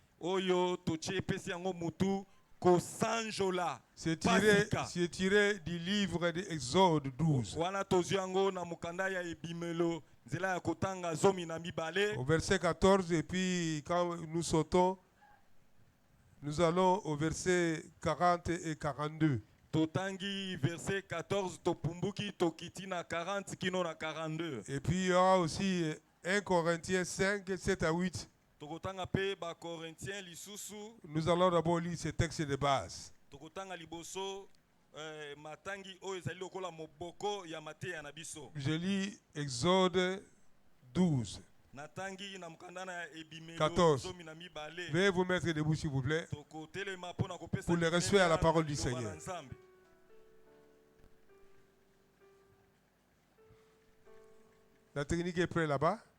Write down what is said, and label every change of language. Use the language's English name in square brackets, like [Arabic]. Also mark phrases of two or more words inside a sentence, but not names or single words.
[French] C'est tiré du livre d'Exode 12. Au verset 14, et puis quand nous sautons, nous allons au verset 40 et 42. [Lingala] Totangi verset 14 topumbuki tokitina 40 kino na 42. [French] Et puis il y aura aussi 1 Corinthiens 5, 7 à 8. [Lingala] Tokotanga pe ba Corinthiens lisusu. [French] Nous allons d'abord lire ces textes de base. [Lingala] Tokotanga liboso matangi o ezali lokola moboko ya mateya na biso. [French] Je lis Exode 12. 14. Veuillez vous mettre debout s'il vous plaît pour le respect à la parole du Seigneur. La technique est prête là-bas.